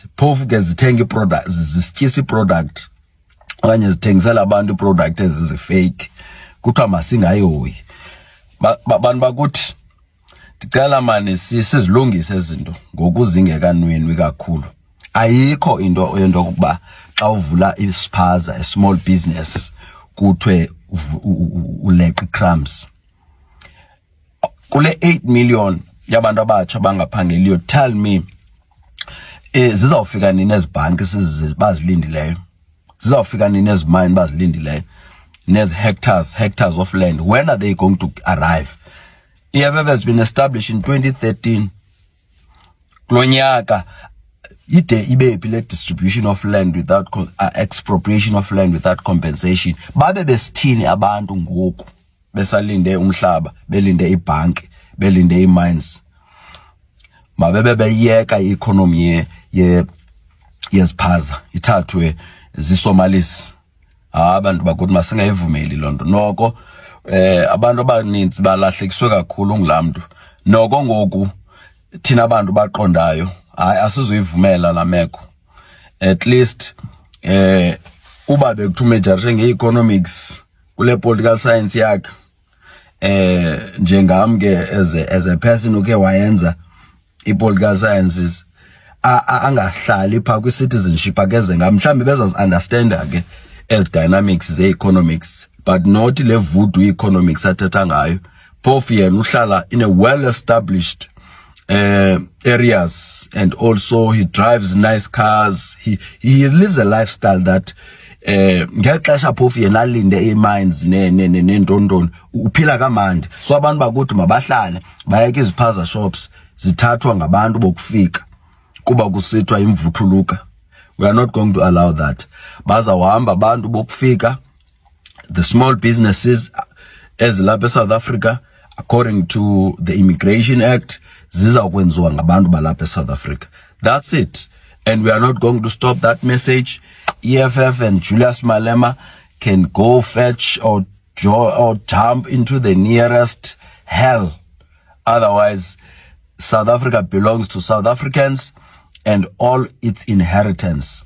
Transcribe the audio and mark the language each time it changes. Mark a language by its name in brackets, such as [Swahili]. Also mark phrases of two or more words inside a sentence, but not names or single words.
[Xhosa] Phofu ke zithenga iproducts, zisityisa iproduct okanye zithengisela abantu iproduct ezizifake. Kuthiwa masingayihoyi. Bantu bakuthi ndicela mani sizilungise izinto ngokuzingekanwenwi kakhulu. Ayikho into yokuba xa uvula ispaza, [English] a small business, [Xhosa] kuthiwe uleqa crumbs. Kule 8 million yabantu abatsha bangaphangeliyo, [English] tell me [Xhosa] zizawufika nini ezibhanki bazilindileyo, zizawufika nini ezimine bazilindileyo, nezi [English] hectares of land, when are they going to arrive? EFF has been established in 2013. [Xhosa] Klonyaka ide ibephi le [English] distribution of land without expropriation of land without compensation. [Xhosa] Babe besithini abantu ngoku besalinde umhlaba, belinde ibhanki, belinde imines. Mabebe beyeka ieconomy yeziphaza ithathwe ziSomalis. Abantu bakuthi masingayivumeli lonto. Noko abantu abaninzi balahlekiswe kakhulu ngulamntu. Noko ngoku thina abantu baqondayo hayi asizuyivumela lameko. [English] At least [Xhosa] uba bekuthumejarishe ngeeconomics kule [English] political science [Xhosa] yakhe, njengam ke [English] as a person [Xhosa] uke wayenza i- [English] political sciences, [Xhosa] angahlali pha kwi-citizenship akeze mhlawumbi bezazi-understanda ke [English] as dynamics [Xhosa] ze-economics, [English] but not [Xhosa] le [English] voodoo economics [Xhosa] athetha ngayo. Phofu yena uhlala [English] in a well-established areas, and also he drives nice cars. He lives a lifestyle that [Xhosa] ngexesha phofu yena alinde imines nentontoni uphila kamandi. So abantu bakuthi mabahlale bayeke iziphaza shops zithathwa ngabantu bokufika kuba kusithwa imvuthuluka. [English] We are not going to allow that. [Xhosa] Bazawuhamba abantu bokufika, [English] the small businesses [Xhosa] ezilapha eSouth Africa, [English] according to the Immigration Act, [Xhosa] zizawukwenziwa ngabantu balapha eSouth Africa. [English] That's it. And we are not going to stop that message. EFF and Julius Malema can go fetch or jump into the nearest hell. Otherwise, South Africa belongs to South Africans and all its inheritance.